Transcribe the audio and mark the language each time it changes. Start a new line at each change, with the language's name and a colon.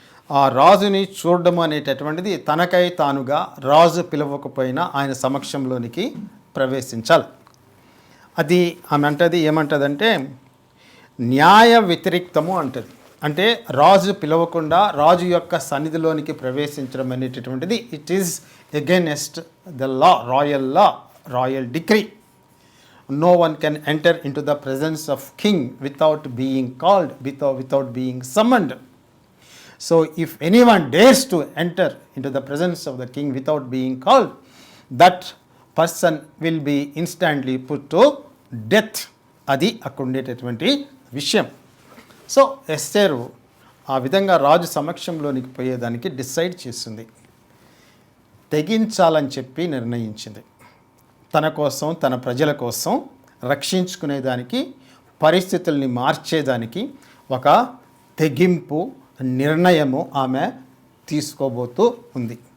Telugu: ఆ రాజుని చూడడం అనేటటువంటిది తనకై తానుగా రాజు పిలవకపోయినా ఆయన సమక్షంలోనికి ప్రవేశించాలి. అది ఆమె ఏమంటదంటే న్యాయ వ్యతిరిక్తము అంటది. అంటే రాజు పిలవకుండా రాజు యొక్క సన్నిధిలోనికి ప్రవేశించడం అనేటటువంటిది
English: It is against the law, royal decree. No one can enter into the presence of king without being called, without being summoned. So if anyone dares to enter into the presence of the king without being called, that person will be instantly put to death.
Telugu: అది అక్కడ ఉండేటటువంటి విషయం. So ఎస్తేరు ఆ విధంగా రాజు సమక్షంలోనికి పోయేదానికి decide చేసింది, తెగించాలని చెప్పి నిర్ణయించింది. తన కోసం, తన ప్రజల కోసం రక్షించుకునేదానికి, పరిస్థితుల్ని మార్చేదానికి ఒక తెగింపు నిర్ణయము ఆమె తీసుకోబోతూ ఉంది.